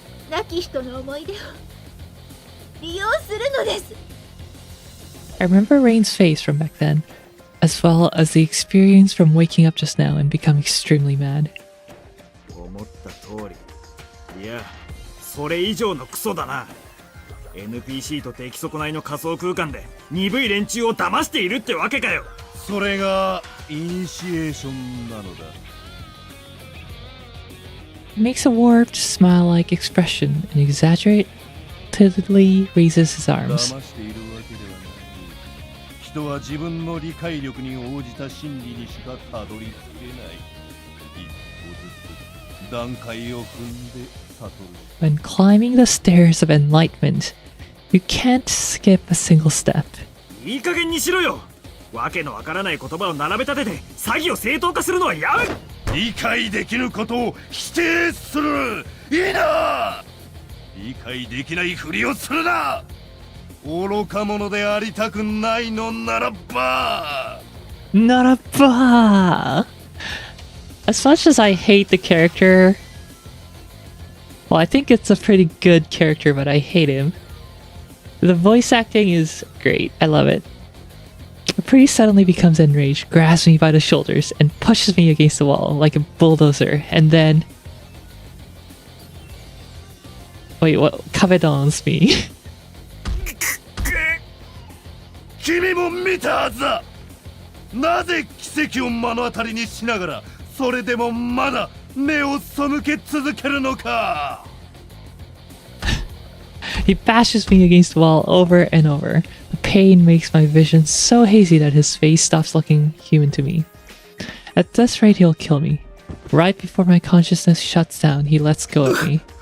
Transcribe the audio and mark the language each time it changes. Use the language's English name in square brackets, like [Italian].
[Japanese] 亡き人の思い出を利用するのです。 [English] I remember Rain's face from back then, as well as the experience from waking up just now and becoming extremely mad. [Japanese] 思った通り。いや、それ以上のクソだな。 NPC と出来損ないの仮想空間で鈍い連中を騙しているってわけかよ。それがイニシエーションなのだ。 [English] He makes a warped, smile-like expression and exaggeratedly raises his [Japanese] 騙 [English] arms. [Japanese] しているわけではない。人は自分の理解力に応じた真理にしかたどり着けない。一歩ずつ段階を踏んで悟る。 [English] When climbing the stairs of enlightenment, you can't skip a single step. [Japanese] いい加減にしろよ。わけのわからない言葉を並べ立てて詐欺を正当化するのはやめ。理解できることを否定する。いいな。理解できないふりをするな。愚か者でありたくないのならば。 Not a bah! [English] As much as I hate the character, well, I think it's a pretty good character, but I hate him. The voice acting is great. I love it. The priest suddenly becomes enraged, grabs me by the shoulders, and pushes me against the wall like a bulldozer, and then... Wait, what? Cabedons me. [Japanese] 君も見たはずだ。なぜ奇跡を目の当たりにしながらそれでもまだ目を背け続けるのか。 [English] He bashes me against the wall over and over. The pain makes my vision so hazy that his face stops looking human to me. At this rate, he'll kill me. Right before my consciousness shuts down, he lets go of me.